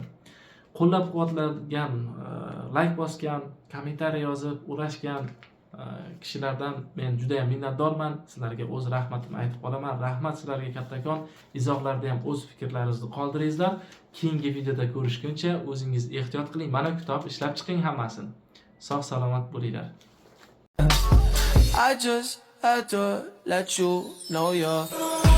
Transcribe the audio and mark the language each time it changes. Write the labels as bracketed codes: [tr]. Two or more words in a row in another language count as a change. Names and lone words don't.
[uz] Qo'llab-quvvatlagan, like bosgan, kommentariy yozib, ulashgan kishilardan men juda ham minnatdorman. Sizlarga o'z rahmatimni aytib qolaman. Rahmat sizlarga kattakon. Izohlarda ham o'z fikrlaringizni qoldiringizlar. Keyingi videoda ko'rishguncha o'zingiz ehtiyot qiling. Mana kitob ishlab chiqing hammasini. Sog' salomat bo'linglar. [en] I just had to let you know you're